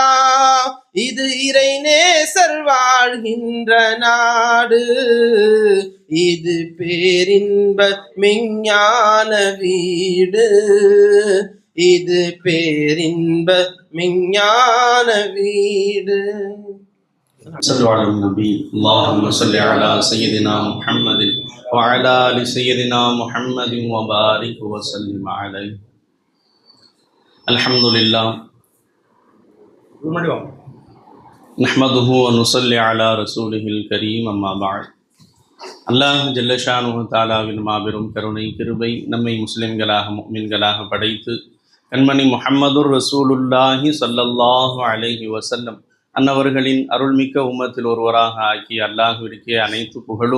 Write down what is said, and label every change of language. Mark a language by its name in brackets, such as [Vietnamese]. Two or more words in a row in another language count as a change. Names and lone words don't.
[Tamil] இது இறை நேசர் வாழ்கின்ற நாடு. இது பேரின்ப மெஞ்ஞான வீடு. இது பேரின்ப மெஞ்ஞான வீடு. [Arabic] صلوا على النبي اللهم صل على سيدنا محمد وعلى آل سيدنا محمد وبارك وسلم عليه. الحمد لله نحمده ونصلي على رسوله الكريم أما بعد. [Tamil] அல்லாஹ் ஜல்லஷானுஹு தஆலாவின் மாபெரும் கருணை கிருபை நம்மை முஸ்லிம்களாக முஃமின்களாக படைத்து கண்மணி [Arabic] محمد رسول الله صلى الله عليه وسلم [Tamil] அன்னவர்களின் அருள்மிக்க உம்மத்தில் ஒருவராக ஆக்கி அல்லாஹ்விற்கே அனைத்து புகழும்.